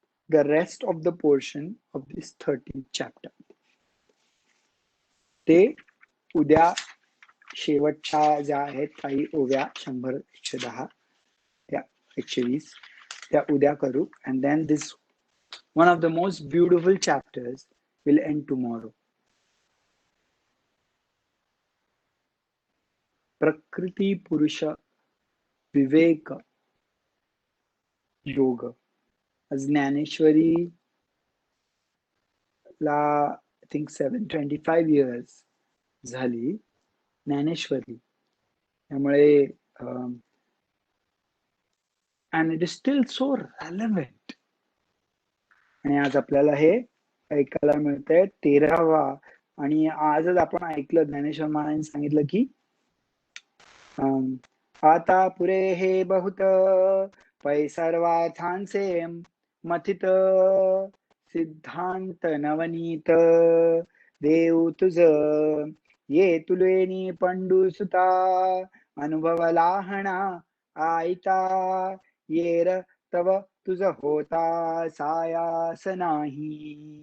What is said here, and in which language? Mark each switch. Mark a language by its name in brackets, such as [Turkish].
[English] the rest of the portion of this 13th chapter. [Marathi] ते उद्या शेवटच्या ज्या आहेत काही ओव्या 100, 110, त्या 120 त्या उद्या करू. [English] And then this one of the most beautiful chapters will end tomorrow. [Marathi] प्रकृती पुरुष विवेक योग. ज्ञानेश्वरी ला [English] I think 725 years [Marathi] झाली ज्ञानेश्वरी. त्यामुळे [English] and it is still so relevant. [Marathi] आणि आज आपल्याला हे ऐकायला मिळतंय 13वा. आणि आजच आपण ऐकलं ज्ञानेश्वर महाराजांनी सांगितलं की आता पुरे हे बहुत पै सर्वार्थांचे मथित सिद्धांत नवनीत देव तुझ ये तुलेनी पंडू सुता अनुभव लाहणा आईता येर तव तुझ होता सायास नाही.